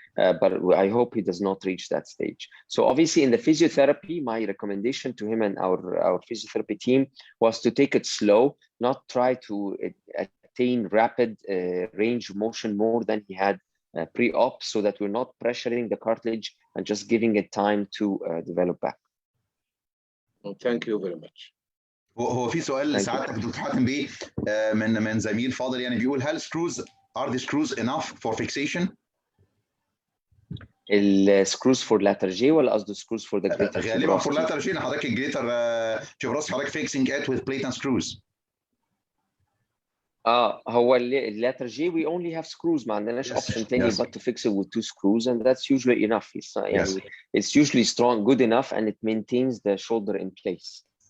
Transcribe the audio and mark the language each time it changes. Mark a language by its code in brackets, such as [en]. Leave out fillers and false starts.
[en] But I hope he does not reach that stage. So obviously in the physiotherapy, my recommendation to him and our physiotherapy team was to take it slow, not try to attain rapid range of motion more than he had pre-op, so that we're not pressuring the cartilage and just giving it time to develop back. Well, thank you very much. [ar] هو في سؤال لسعادتك دكتور حاتم بيه من زميل فاضل، يعني بيقول هل [en] screws are the screws enough for fixation؟ السكروز for later G [ar] ولا قصده [en] Screws for the greater? [ar] غالبا [en] For later G. [ar] حضرتك [en] الجريتر تشيبروستي حضرتك fixing it with plate and screws. [ar] هو [en] اللاتر جي we only have screws. [ar] ما عندناش [en] option [ar] تاني [en] but to fix it with 2 screws, and that's usually enough. It's usually strong, good enough, and it maintains the shoulder in place.